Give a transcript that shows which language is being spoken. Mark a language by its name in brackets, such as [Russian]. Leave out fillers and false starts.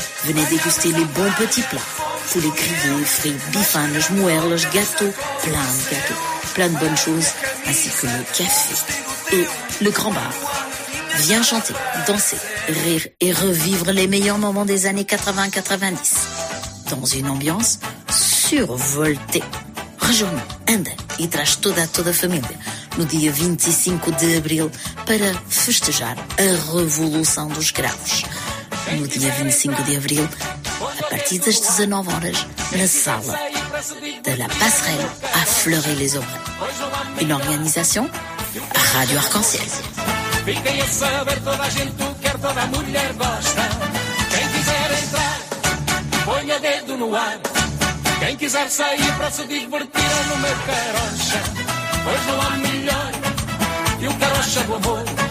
[French] Venez déguster les bons petits plats. Poulet grillé, frites, bifanes, jmouerles, gâteaux, plein de gâteaux. Plein de bonnes choses, ainsi que le café et le grand bar. Viens chanter, danser, rire et revivre les meilleurs moments des années 80-90. Dans une ambiance survoltée. Rejoignez, [Portuguese] anda e traz toda a família no dia 25 de abril para festejar a Revolução dos Graus. No dia 25 de abril, a partir das 19 horas, na sala de La Passerelle à Fleury-les-Aubrais. [French] Une organisation à Radio Arc-en-Ciel. [Portuguese] Fiquem a saber, toda a gente o quer, toda a mulher gosta. Quem quiser entrar, ponha dedo no ar. Quem quiser sair para se divertir no meu carocha, pois não há melhor que o carocha do amor.